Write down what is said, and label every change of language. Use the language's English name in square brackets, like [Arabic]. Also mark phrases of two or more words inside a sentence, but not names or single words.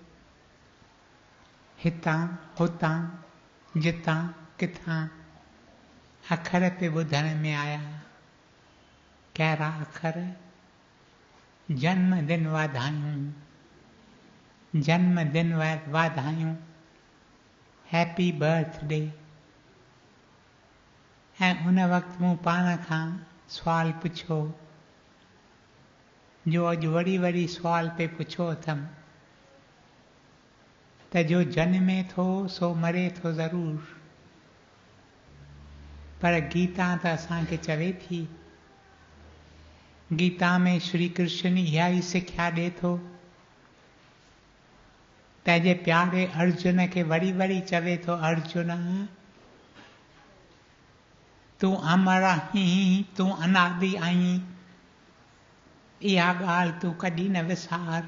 [Sindhi] हितां हुतां जितां किथां अखर पे ॿुधण में आया। कहिड़ा अखर? जन्मदिन वाधायूं, जन्मदिन वाधायूं, [English] happy birthday. [Sindhi] ऐं उन वक़्तु मूं पाण खां सुवाल पुछो, जो अॼु वरी वरी सुवाल पे पुछो अथमि, त जो जन्मे थो सो मरे थो ज़रूर, पर गीता त असांखे चवे थी, गीता में श्री कृष्ण इहा ई सिख्या ॾे थो, पंहिंजे प्यारे अर्जुन खे वरी वरी चवे थो, अर्जुन तूं अमर आहीं, तूं अनादि आहीं, इहा ॻाल्हि तूं कॾहिं न विसार।